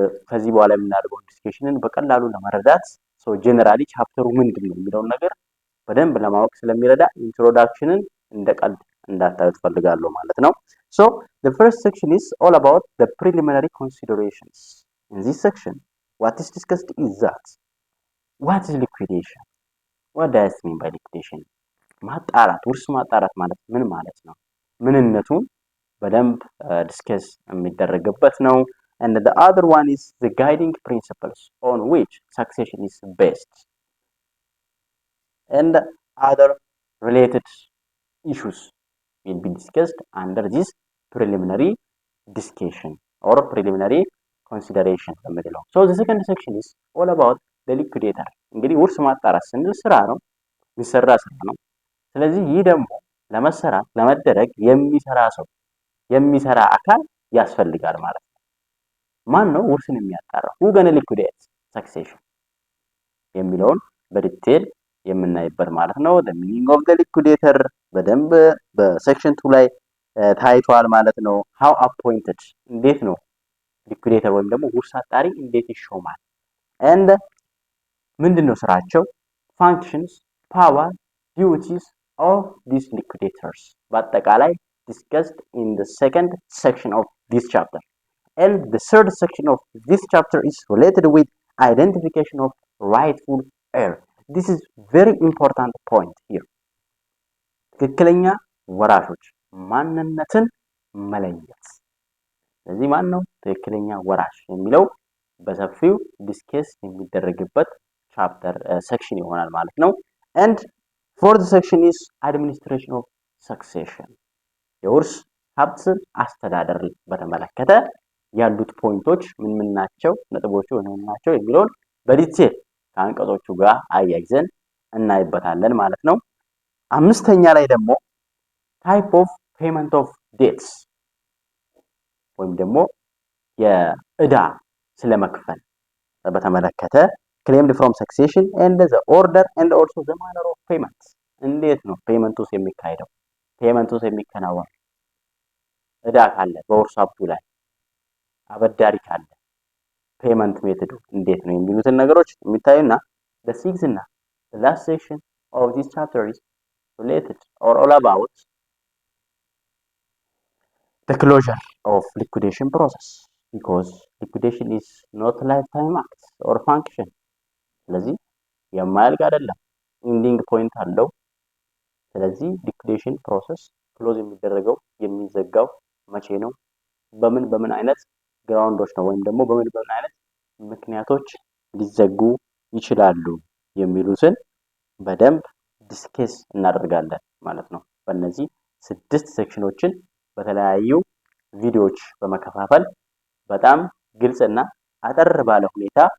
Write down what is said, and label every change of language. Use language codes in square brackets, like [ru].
[am] ከዚህ በኋላ የምናደርገው ዲስከሽንን በቀላሉ ለመረዳት ጀነራሊ ቻፕተሩ ምንድነው የሚለውን ነገር በደንብ ለማወቅ ስለሚረዳ ኢንትሮዳክሽንን እንደቀልድ እንዳታዩት ፈልጋለሁ ማለት ነው። [en] So the first section is all about the preliminary considerations. In this section, what is discussed is that what is liquidation? What does it mean by liquidation? [am] ማጣራት ውርስ ማጣራት ማለት ምን ማለት ነው? ምንነቱን በደንብ ዲስከስ የሚደረግበት ነው። [en] And the other one is the guiding principles on which succession is based. And other related issues will be discussed under this preliminary discussion or preliminary consideration. So the second section is all about the liquidator. [am] እንግዲህ ውርስ ማጣራት ስንል ስራ ነው፣ የሚሰራ ስራ ነው። ስለዚህ ይህ ደግሞ ለመሰራት ለመደረግ የሚሰራ አካል ያስፈልጋል ማለት ነው። ማን ነው ውርስን የሚያጣራው? [en] who gonna liquidate succession [am] የሚለውን በዲቴል የምናይበት ማለት ነው። [en] the meaning of the liquidator [am] በደንብ በሴክሽን 2 ላይ ታይቷል ማለት ነው። [en] how appointed [am] እንዴት ነው ሊኩዴተር ወይም ደግሞ ውርስ አጣሪ እንዴት ይሾማል? and ምንድነው ስራቸው? [en] functions, power, duties of these liquidators [am] በአጠቃላይ [en] discussed in the second section of this chapter. And the third section of this chapter is related with identification of rightful heir. This is very important point here. [am] ትክክለኛ ወራሾች ማንነትን መለየት። ስለዚህ ማን ነው ትክክለኛ ወራሽ የሚለው በሰፊው ዲስከስ የሚደረግበት ቻፕተር ሴክሽን ይሆናል ማለት ነው። [en] And fourth section is administration of succession. [am] የውርስ ሀብት አስተዳደር በተመለከተ ያሉት ፖይንቶች ምን ናቸው፣ ነጥቦቹ ምን ናቸው የሚለውን በዲቴል ከአንቀጾቹ ጋር አያይዘን እናይበታለን ማለት ነው። አምስተኛ ላይ ደግሞ [en] type of payment of debts [am] ወይም ደግሞ የዕዳ ስለመክፈል በተመለከተ [en] claimed from succession and the order and also the manner of payment [am] እንዴት ነው ፔመንቱስ የሚካሄደው? ፔመንቱስ የሚከናወነው ዕዳ ካለ በውርስ ሀብቱ ላይ አበዳሪ ካለ ፔመንት ሜተዱ እንዴት ነው የሚሉትን ነገሮች የሚታዩና [en] the sixth እና the last section of this chapter is related or all about the closure of liquidation process because liquidation is not lifetime act or function. [am] ስለዚህ የማያልቅ አይደለም፣ ኢንዲንግ ፖይንት አለው። ስለዚህ liquidation process ክሎዝ የሚደረገው የሚዘጋው መቼ ነው፣ በምን አይነት ግራውንዶች ነው ወይም ደግሞ በምን አይነት ምክንያቶች ሊዘጉ ይችላሉ የሚሉትን በደንብ ዲስከስ እናደርጋለን ማለት ነው። በእነዚህ 6 ሴክሽኖችን በተለያዩ ቪዲዮዎች በመከፋፈል በጣም ግልጽና አጠር ባለ ሁኔታ